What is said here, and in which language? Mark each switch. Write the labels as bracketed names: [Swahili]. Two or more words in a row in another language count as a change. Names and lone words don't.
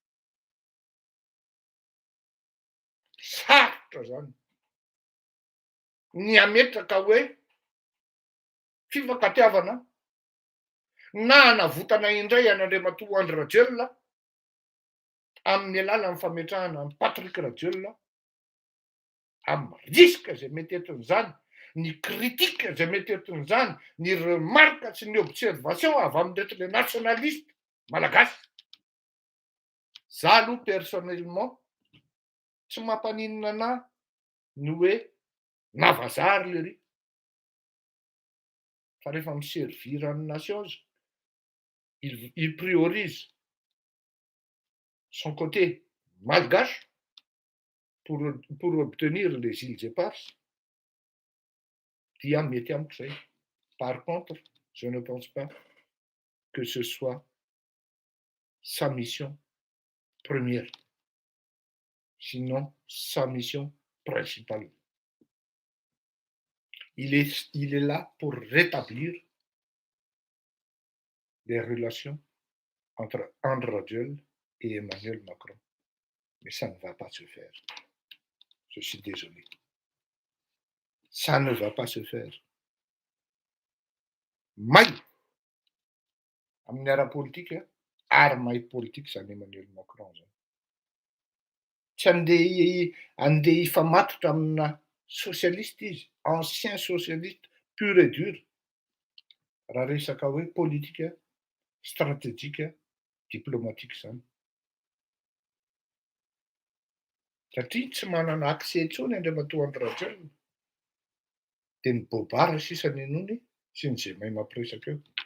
[Malagasy] Sarotra zany ny ametraka hoe fifankatiavana na hanavotana indray an'Andriamatoa Andry Rajoelina amin'ny alalan'ny fametrahana ny Patrick Rajoelina amin'ny risque zay mety eton'izany, ny critique zay mety eton'izany, ny remarque sy ny observation avy amin'ireto le nationaliste malagasy. Za aloha personnellement tsy mampaninona anahy ny hoe navazary le ry. Fa rehefa miservir ny nation [French] il priorise son côté malgache pour obtenir les îles éparses. [Malagasy] Dia mety amiko zay. [French] Par contre, je ne pense pas que ce soit sa mission première, sinon sa mission principale. Il est là pour rétablir les relations entre Andry Rajoelina et Emmanuel Macron. Mais ça ne va pas se faire. Je suis désolé. Ça ne va pas se faire. [Malagasy] May amin'ny ara-politika ary may politika zany Emmanuel Macron zany. Tsy andeha hifamatotra amina socialiste izy, [French] ancien socialiste pur et dur, [Malagasy] raha resaka hoe politika [French] stratégique diplomatique [Malagasy] zany. Satria tsy manana accès intsony Andriamatoa Andry Rajoelina. Dia ny bobara sisa ny anony sy ny zay mahay mampiresaka eo.